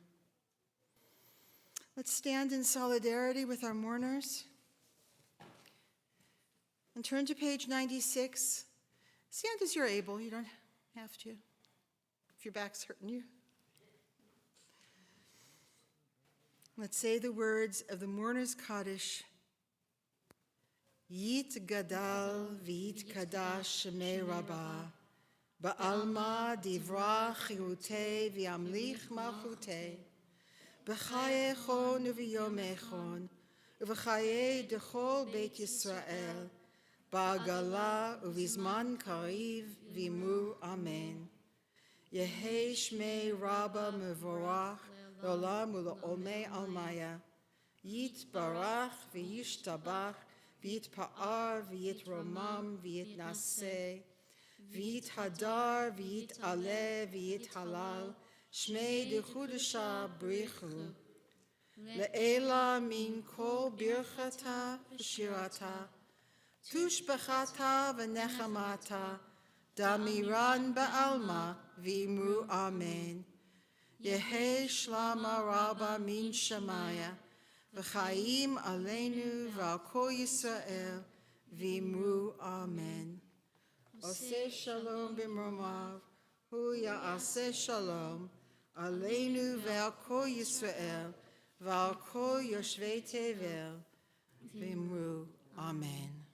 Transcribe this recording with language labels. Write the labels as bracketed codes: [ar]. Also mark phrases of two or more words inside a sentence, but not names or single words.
[en] Let's stand in solidarity with our mourners and turn to page 96. Stand as you're able. You don't have to if your back's hurting you. Let's say the words of the mourner's Kaddish. [arc] יתגדל ויתקדש שמה רבא, בעלמא די ברא כרעותה וימליך מלכותה, בחייכון וביומיכון ובחיי דכל בית ישראל, בעגלא ובזמן קריב ואמרו אמן. יהא שמה רבא מברך לעלם ולעלמי עלמיא, יתברך וישתבח, ויתפאר, ויתרומם, ויתנשא, ויתהדר, ויתעלה, ויתהלל, שמה דקודשא בריך הוא. לעלא מן כל ברכתא ושירתא, תשבחתא ונחמתא, דאמירן בעלמא, ואמרו אמן. יהא שלמא רבא מן שמיא, וחיים עלינו ועל כל ישראל, ואמרו אמן. [he] עשה שלום במרומיו, הוא יעשה שלום, עלינו ועל כל ישראל, ועל כל יושבי תבל, [arc] ואמרו אמן.